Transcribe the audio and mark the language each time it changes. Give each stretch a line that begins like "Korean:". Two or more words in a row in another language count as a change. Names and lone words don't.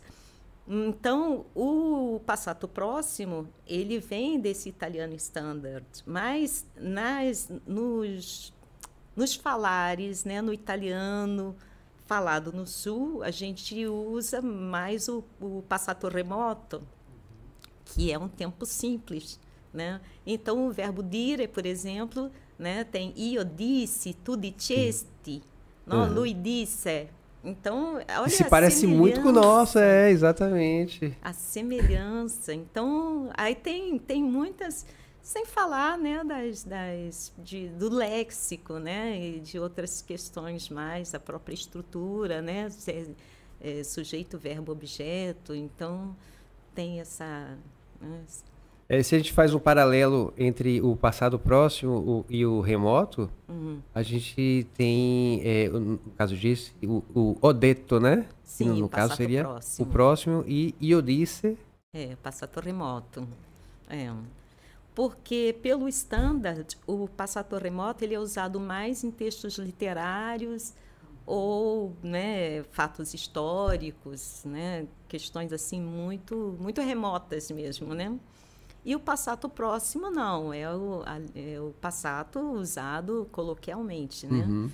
Portuguese: Então, o passato próximo, ele vem desse italiano standard, mas nos falares, né, no italiano falado no sul, a gente usa mais o
Italian: passato remoto,
Portuguese: que é um tempo simples, né? Então, o verbo dire, por exemplo, né, tem
Italian: io disse, tu dicesti,
Portuguese: no?
Italian: Lui disse.
Portuguese: Então, olha, se parece muito com o nosso, exatamente. A semelhança. Então, aí tem muitas, sem falar, né, do léxico, né, e de outras questões mais, a própria estrutura, né, sujeito, verbo, objeto. Então, tem essa... se a gente faz um paralelo entre o passado próximo e o remoto, a gente tem, no caso disso, o odetto, né? Sim, que no caso seria próximo. O próximo,
Italian: e io disse. Passato remoto.
Portuguese: Porque, pelo standard, o
Italian: passato remoto
Portuguese: ele é usado mais em textos literários ou, né, fatos históricos, né, questões assim muito remotas mesmo, né? E o passato próximo não, é o passato usado coloquialmente, né?